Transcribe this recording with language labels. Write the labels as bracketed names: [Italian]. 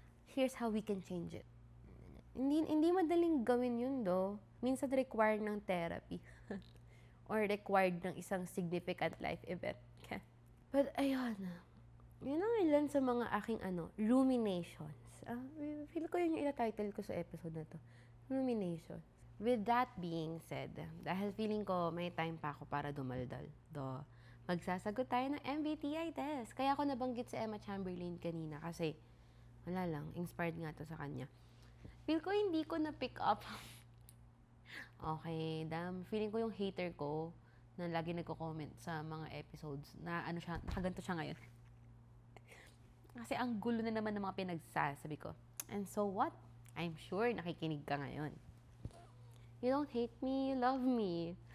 [English] Here's how we can change it. [Filipino] Hindi madaling gawin yun, [English] though. [Filipino] Minsan required ng therapy. Or required ng isang significant life event. But ayun, yun ang ilan sa mga aking ruminations. Feel ko yun yung ina-title ko sa episode na to. Rumination. [English] With that being said, [Filipino] dahil feeling ko may time pa ako para dumaldal. Magsasagot tayo ng MBTI test. Kaya ako nabanggit si Emma Chamberlain kanina kasi wala lang, inspired nga to sa kanya. Feel ko hindi ko na-pick up. Okay, feeling ko yung hater ko na lagi nagko-comment sa mga episodes na nakaganto siya ngayon. Kasi ang gulo na naman ng mga pinagsasabi ko. [English] And so what? I'm sure [Filipino] nakikinig ka ngayon. [English] You don't hate me, you love me.